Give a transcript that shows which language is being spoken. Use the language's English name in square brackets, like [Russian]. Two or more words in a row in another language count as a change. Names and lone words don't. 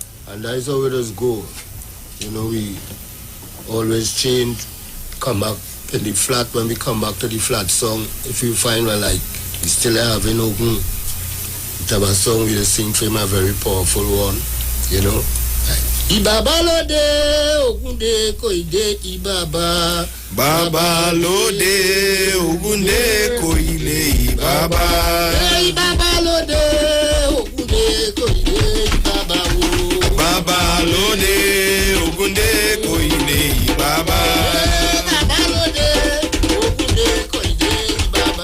[English] And that is how it does go. You know, we always change, come back in the flat. When we come back to the flat song, if you find we still having Ogun, it have a song we sing for him, a very powerful one, you know. [Yoruba] Ibaba lode, Ogunde koide ibaba. Baba lode, Ogunde koile ibaba. Ibaba lode, Ogunde koide ibaba. Baba lode, Ogunde koile ibaba. Baba lode, Ogunde koide ibaba.